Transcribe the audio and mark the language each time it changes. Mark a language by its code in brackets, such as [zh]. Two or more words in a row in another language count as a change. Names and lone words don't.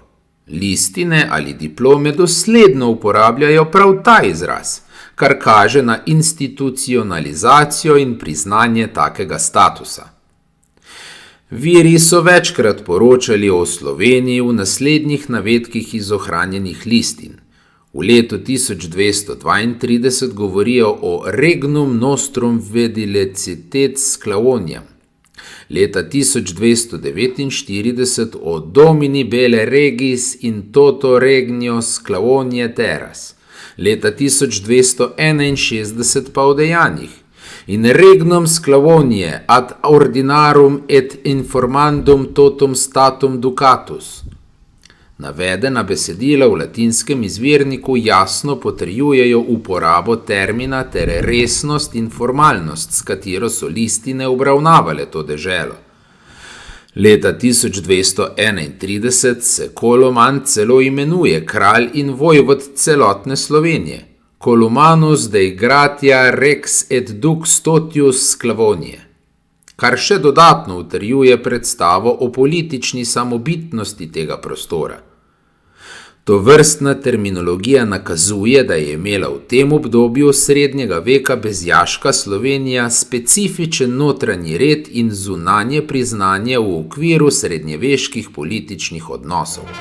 [sl] Listine ali diplome dosledno uporabljajo prav ta izraz, kar kaže na institucionalizacijo in priznanje takega statusa. Viri so večkrat poročali o Sloveniji v naslednjih navedkih iz ohranjenih listin. V letu 1232 govorijo o [la] Regnum nostrum vedilecitet Sklavoniam. [sl] Leta 1249 o [la] Domini bele regis in toto regnio Sclavonie terras, [sl] leta 1261 pa o dejanjih in [la] Regnum Sclavonie ad ordinarum et informandum totum statum ducatus. [sl] Navedena besedila v latinskem izvirniku jasno potrjujejo uporabo termina ter resnost in formalnost, s katero so listine obravnavale to deželo. Leta 1231 se Koloman celo imenuje kralj in vojvod celotne Slovenije, [la] Columanus dei gratia rex et dux totius Sclavonie, [sl] kar še dodatno utrjuje predstavo o politični samobitnosti tega prostora. Tovrstna terminologija nakazuje, da je imela v tem obdobju srednjega veka bezjaška Slovenija specifičen notranji red in zunanje priznanje v okviru srednjeveških političnih odnosov.